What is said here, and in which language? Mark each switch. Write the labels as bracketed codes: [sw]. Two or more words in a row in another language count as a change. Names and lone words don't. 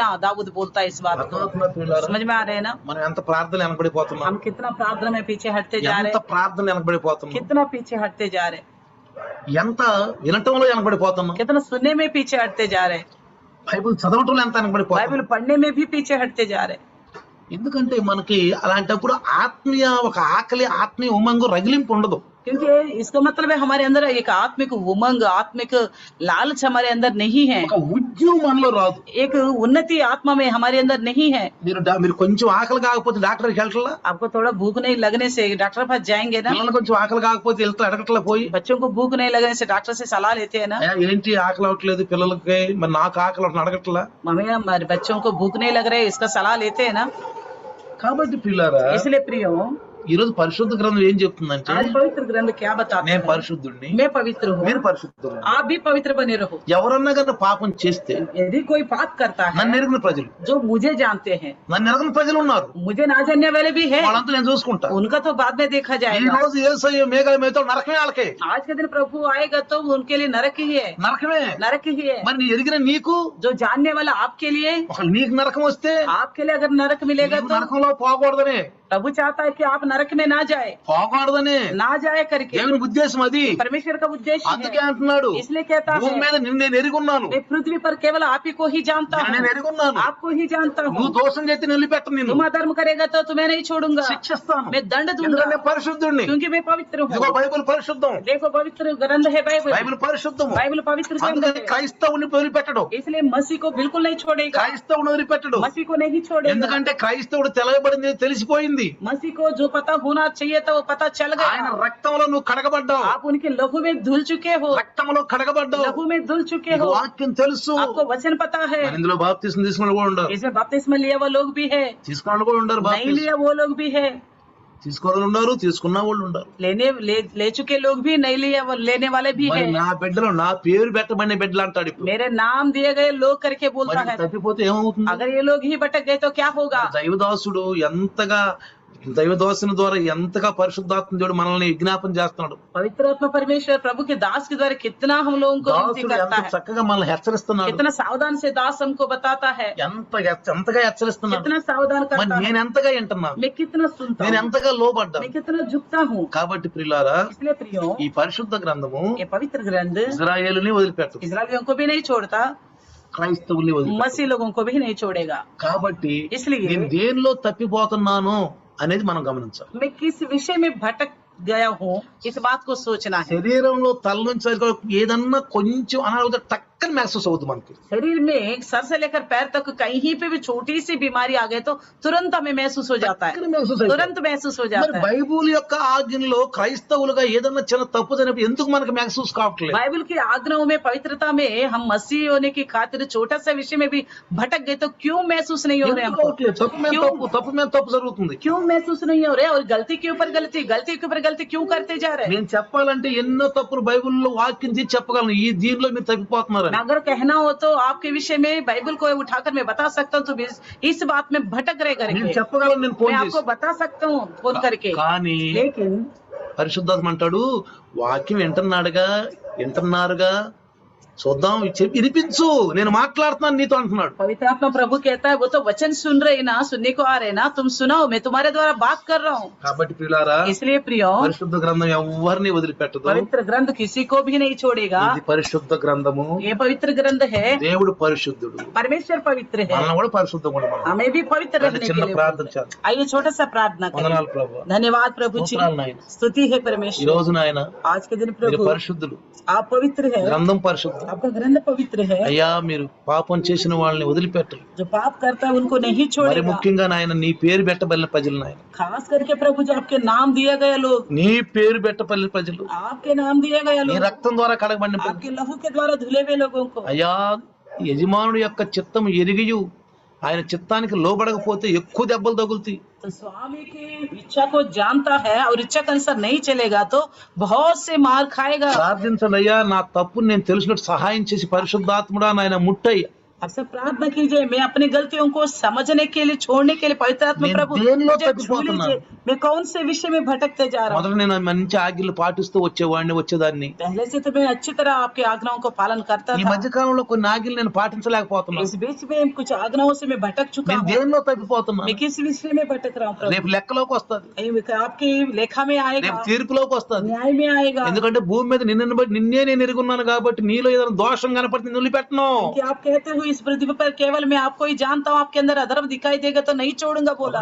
[hi] दाऊद बोलता है इस बात को. समझ में आ रहे हैं ना? [te] మనం ఎంత ప్రార్థన వెనకబడిపోతున్నాం, [hi] हम कितना प्रार्थना में पीछे हटते जा रहे [te] ఎంత [hi] हैं. [te] ప్రార్థన వెనకబడిపోతున్నాం, [hi] कितना पीछे हटते जा रहे हैं. [te] ఎంత వినటంలో వెనకబడిపోతున్నాం. [hi] कितना सुनने में पीछे हटते जा रहे हैं. [te] బైబిల్ చదవటంలో ఎంత వెనకబడిపోతాం. [hi] बाइबल पढ़ने में भी पीछे हटते जा रहे हैं। [te] ఎందుకంటే మనకి అలాంటప్పుడు ఒక ఆకలి, ఆత్మీయ ఉమంగు, రగిలింపు ఉండదు. [hi] क्योंकि इसका मतलब है हमारे अंदर एक आत्मिक उमंग, आत्मिक लालच हमारे अंदर नहीं है, [te] ఒక ఉద్యమం మనలో రాదు. [hi] एक उन्नति आत्मा में हमारे अंदर नहीं है। [te] మీరు కొంచెం ఆకలి కాకపోతే డాక్టర్కి వెళ్ళట్లా, [hi] आपको थोड़ा भूख नहीं लगने से डॉक्टर के पास जाएंगे ना, [te] పిల్లలు కొంచెం ఆకలి కాకపోతే వెళ్తా అడగట్లా పోయి, [hi] बच्चों को भूख नहीं लगने से डॉक्टर से सलाह लेते हैं ना, [te] "అయ్యా, ఏంటి ఆకలి అవట్లేదు పిల్లలకి, మరి నాకు ఆకలి అవట్లేదు" అడగట్లా. [hi] हमें हमारे बच्चों को भूख नहीं लग रहा है इसका सलाह लेते हैं ना। [te] కాబట్టి పిల్లారా, [hi] इसलिए प्रियो, [te] ఈ రోజు పరిశుద్ధ గ్రంథం ఏం చెప్తుందంటే, [hi] आज पवित्र ग्रंथ क्या बताता [te] నేను [hi] है? [te] పరిశుద్ధుడిని, [hi] मैं पवित्र हूँ, [te] మీరు పరిశుద్ధులు. [hi] आप भी पवित्र बने रहो। [te] ఎవరన్నా కన్నా పాపం చేస్తే, [hi] यदि कोई पाप करता है, [te] నన్ను ఎరిగిన ప్రజలు, [hi] जो मुझे जानते हैं, [te] నన్ను ఎరగని ప్రజలు ఉన్నారు, [hi] मुझे ना जानने वाले भी हैं, [te] వాళ్ళంతా నేను చూసుకుంటా. [hi] उनका तो बाद में देखा [te] ఈ [hi] जाएगा। [te] రోజు యేసయ్య మేఘాల మీద నరకమే వాళ్ళకే, [hi] आज के दिन प्रभु आएगा तो उनके लिए नरक ही है, [te] నరకమే. [hi] नरक ही है। [te] మరి నీ ఎరిగిన నీకు, [hi] जो जानने वाला आपके लिए, [te] ఒకవేళ నీకు నరకం వస్తే, [hi] आपके लिए अगर नरक मिलेगा [te] నీవు [hi] तो [te] నరకంలో పోకూడదని, [hi] प्रभु चाहता है कि आप नरक में ना जाए, [te] పోకూడదని [hi] ना जाए करके। [te] దేవుని ఉద్దేశం అది. [hi] परमेश्वर का उद्देश्य [te] అందుకే [hi] है, [te] అంటున్నాడు, [hi] इसलिए कहता [te] భూమి [hi] है [te] మీద నిన్ను నేను ఎరుగున్నాను, [hi] मैं पृथ्वी पर केवल आप ही को ही जानता [te] నేను [hi] हूँ, [te] ఎరుగున్నాను. [hi] आपको ही जानता [te] నువ్వు [hi] हूँ। [te] దోషం చేస్తే నిలిపెట్టను, నిన్ను [hi] तुम अधर्म करेगा तो तुम्हें नहीं छोड़ूंगा, [te] శిక్షిస్తాను, [hi] मैं दंड [te] ఎందుకంటే [hi] दूंगा, [te] నేను పరిశుద్ధుడిని. [hi] क्योंकि मैं पवित्र [te] ఇదిగో [hi] हूँ। [te] బైబిల్ పరిశుద్ధం, [hi] देखो पवित्र ग्रंथ है बाइबल, [te] బైబిల్ పరిశుద్ధము. [hi] बाइबल पवित्र ग्रंथ [te] అందుకని [hi] है, [te] క్రైస్తవుని వదిలిపెట్టడు, [hi] इसलिए मसीह को बिल्कुल नहीं छोड़ेगा, [te] క్రైస్తవుని వదిలిపెట్టడు. [hi] मसीह को नहीं छोड़ेगा। [te] ఎందుకంటే క్రైస్తవుడు తెలవబడింది తెలిసిపోయింది, [hi] मसीह को जो पता होना चाहिए था वो पता चल [te] ఆయన [hi] गया। [te] రక్తంలో నువ్వు కడగబడ్డావు, [hi] आप उनके लहू में धुल चुके हो, [te] రక్తంలో కడగబడ్డావు, [hi] लहू में धुल चुके [te] నీకు [hi] हो, [te] వాక్యం తెలుసు. [hi] आपको वचन पता है। [te] మరి ఇందులో బాప్తిస్మం తీసుకున్న కూడా ఉండరు, [hi] इसमें बपतिस्मा लिया वो लोग भी है, [te] తీసుకున్న కూడా ఉండరు, [hi] नहीं [te] బాప్తిస్మం [hi] लिया वो लोग भी है, [te] తీసుకోవాలి ఉండరు, తీసుకున్న వాళ్ళు ఉండరు. [hi] ले चुके लोग भी, नहीं लिया वो लेने वाले भी [te] మరి [hi] है। [te] నా బిడ్డలు, నా పేరు పెట్టబడిన బిడ్డలు అంటాడు ఇప్పుడు. [hi] मेरे नाम दिए गए लोग करके बोलता [te] మరి [hi] है। [te] తప్పిపోతే ఏమవుతుంది? [hi] अगर ये लोग ही भटक गए तो क्या होगा? [te] దైవదాసుడు ఎంతగా, దైవదాసుని ద్వారా ఎంతగా పరిశుద్ధాత్మ దేవుడు మనల్ని విజ్ఞాపన చేస్తున్నాడు. [hi] पवित्र आत्मा परमेश्वर प्रभु के दास के द्वारा कितना हम लोगों को विनती [te] దాసుడు [hi] करता [te] ఎంత [hi] है, [te] చక్కగా మనల్ని హెచ్చరిస్తున్నాడు, [hi] कितना सावधान से दास हमको बताता है, [te] ఎంతగా హెచ్చరిస్తున్నాడు. [hi] कितना सावधान [te] మరి [hi] करता है, [te] నేను ఎంతగా వింటున్నాను, [hi] मैं कितना सुनता [te] నేను [hi] हूँ, [te] ఎంతగా లోబడ్డాను. [hi] मैं कितना झुकता हूँ। [te] కాబట్టి ప్రియులారా, [hi] इसलिए प्रियो, [te] ఈ పరిశుద్ధ గ్రంథము [hi] ये पवित्र ग्रंथ [te] ఇజ్రాయేలుని వదిలిపెట్టదు, [hi] इस्राएलियों को भी नहीं छोड़ता, [te] క్రైస్తవుల్ని వదిలిపెట్టదు. [hi] मसीह लोगों को भी नहीं छोड़ेगा। [te] కాబట్టి [hi] इसलिए [te] నేను దేనిలో తప్పిపోతున్నాను అనేది మనం గమనించాలి. [hi] मैं किस विषय में भटक गया हूँ, इस बात को सोचना है। [te] శరీరంలో తల నుంచి ఏదన్నా కొంచెం అనారోగ్యం టక్కని महसूस అవుతుంది మనకి. [hi] शरीर में सर से लेकर पैर तक कहीं पे भी छोटी सी बीमारी आ गई तो तुरंत हमें महसूस हो जाता है, [te] టక్కని महसूस అయిపోతుంది. [hi] तुरंत महसूस हो [te] మరి [hi] जाता है। [te] బైబిల్ యొక్క ఆజ్ఞలో క్రైస్తవులుగా ఏదన్నా చిన్న తప్పు జరిగినప్పుడు ఎందుకు మనకు महसूस కావట్లేదు? [hi] बाइबल की आज्ञाओं में, पवित्रता में हम मसीह होने की खातिर छोटा सा विषय में भी भटक गए तो क्यों महसूस नहीं हो रहे [te] ఎందుకు [hi] हमको? [te] కావట్లేదు? తప్పు మీద [hi] क्यों? [te] తప్పు, తప్పు మీద తప్పు జరుగుతుంది. [hi] क्यों महसूस नहीं हो रहे? और गलती के ऊपर गलती, गलती के ऊपर गलती क्यों करते जा रहे हैं? [te] నేను చెప్పాలంటే ఎన్నో తప్పులు బైబిల్లో వాక్యం తీసి చెప్పగలను, ఈ దీనిలో మీరు తప్పిపోతున్నారు. [hi] अगर कहना हो तो आपके विषय में बाइबल को उठाकर मैं बता सकता हूँ, तो इस बात में भटक रहे [te] నేను [hi] करके [te] చెప్పగలను, నేను [hi] मैं [te] ఫోన్ [hi] आपको [te] చేసి. [hi] बता सकता हूँ फोन करके। [te] కానీ [hi] लेकिन [te] పరిశుద్ధాత్మ అంటాడు, వాక్యం వింటున్నారుగా, చూద్దాం, వినిపించు, నేను మాట్లాడుతున్నాను నీతో అంటున్నాడు. [hi] पवित्र आत्मा प्रभु कहता है, वो तो वचन सुन रहे ना, सुनने को आ रहे ना, तुम सुनाओ, मैं तुम्हारे द्वारा बात कर रहा हूँ। [te] కాబట్టి ప్రియులారా, [hi] इसलिए प्रियो, [te] పరిశుద్ధ గ్రంథం ఎవరిని వదిలిపెట్టదు. [hi] पवित्र ग्रंथ किसी को भी नहीं छोड़ेगा। [te] ఇది పరిశుద్ధ గ్రంథము, [hi] ये पवित्र ग्रंथ है, [te] దేవుడు పరిశుద్ధుడు, [hi] परमेश्वर पवित्र है, [te] మనల్ని కూడా పరిశుద్ధం కూడా మనం. [hi] हमें भी पवित्र रहने के [te] చిన్న [hi] लिए [te] ప్రార్థన [hi] बोलते [te] చాలు. [hi] हैं। आइए छोटा सा प्रार्थना करें। [te] వందనాలు ప్రభువా, [hi] धन्यवाद प्रभु जी, [te] స్తోత్రాలు నాయన. [hi] स्तुति है [te] ఈ [hi] परमेश्वर। [te] రోజు నాయన [hi] आज के दिन [te] మీరు [hi] प्रभु [te] పరిశుద్ధులు, [hi] आप पवित्र है, [te] గ్రంథం పరిశుద్ధం. [hi] आपका ग्रंथ पवित्र है। [te] అయ్యా, మీరు పాపం చేసిన వాళ్ళని వదిలిపెట్టరు. [hi] जो पाप करता है उनको नहीं [te] మరి [hi] छोड़ेगा। [te] ముఖ్యంగా నాయన నీ పేరు పెట్టబడిన ప్రజలు, నాయన [hi] खास करके प्रभु जो आपके नाम दिया गया लोग, [te] నీ పేరు పెట్టబడిన ప్రజలు, [hi] आपके नाम दिया गया [te] నీ [hi] लोग, [te] రక్తం ద్వారా కడగబడిన ప్రజలు, [hi] आपके लहू के द्वारा धुले हुए लोगों को, [te] అయ్యా, యజమానుడి యొక్క చిత్తం ఎరిగియు ఆయన చిత్తానికి లోబడకపోతే ఎక్కువ దెబ్బలు తగులుతాయి. [hi] तो स्वामी की इच्छा को जानता है और इच्छा के अनुसार नहीं चलेगा तो बहुत से मार खाएगा। [te] ప్రార్థించండి అయ్యా, నా తప్పుని నేను తెలిసినట్టు సహాయం చేసి పరిశుద్ధాత్ముడా నాయన ముట్టయ్యా. [hi] आपसे प्रार्थना कीजिए, मैं अपनी गलतियों को समझने के लिए, छोड़ने के लिए पवित्र आत्मा [te] నేను [hi] प्रभु [te] దేనిలో [hi] मुझे छू [te] తప్పిపోతున్నాను? [hi] लीजिए। मैं कौन से विषय में भटकते जा रहा हूँ। [te] మొదట నేను మంచి ఆజ్ఞలు పాటిస్తూ వచ్చేదాన్ని. [hi] पहले से तो मैं अच्छी तरह आपके आज्ञाओं को पालन करता [te] ఈ [hi] था। [te] మధ్య కాలంలో కొన్ని ఆజ్ఞలు నేను పాటించలేకపోతున్నాను. [hi] इस बीच में कुछ आज्ञाओं से मैं भटक चुका [te] నేను [hi] हूँ। [te] దేనిలో తప్పిపోతున్నాను. [hi] मैं किस विषय में भटक रहा हूँ प्रभु? [te] రేపు లెక్కలోకి వస్తది, [hi] आपकी लेखा में आएगा, [te] రేపు తీర్పులోకి వస్తది. [hi] न्याय में आएगा। [te] ఎందుకంటే భూమి మీద నిన్నే నేను ఎరుగున్నాను కాబట్టి నీలో ఏదైనా దోషం కనపడితే నేను వదిలిపెట్టను. [hi] कि आप कहते हो इस पृथ्वी पर केवल मैं आपको ही जानता हूँ, आपके अंदर अधर्म दिखाई देगा तो नहीं छोड़ूंगा बोला।